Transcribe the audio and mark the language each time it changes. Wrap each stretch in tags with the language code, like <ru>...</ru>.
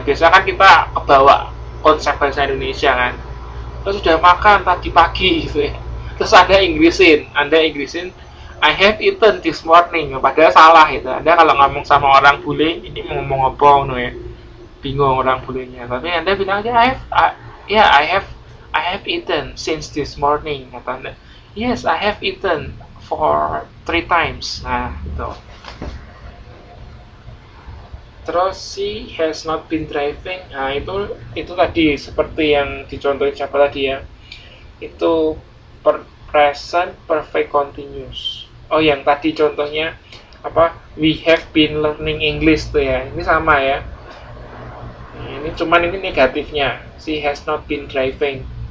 <id>Biasakan kita kebawa konsep bahasa Indonesia kan. Terus sudah makan tadi pagi gitu ya. Terus Anda Inggrisin</id> <en>I have eaten this morning.</en> <id>Padahal salah itu. Anda kalau ngomong sama orang bule, ini mau ngomong apa no ya. Bingung orang bulenya. Tapi Anda bilang aja</id> <en>I have eaten since this morning.</en> <id>Kata Anda.</id> <en>Yes, I have eaten for 3 times.</en> <id>Nah, gitu. Terus</id> <en>she has not been driving.</en> <id>Nah, itu tadi seperti yang dicontohin siapa tadi ya. Itu present perfect continuous. Oh, yang tadi contohnya apa?</id> <en>We have been learning English</en> <id>tuh ya. Ini sama ya. Nah, ini negatifnya.</id> <en>She has not been driving.</en>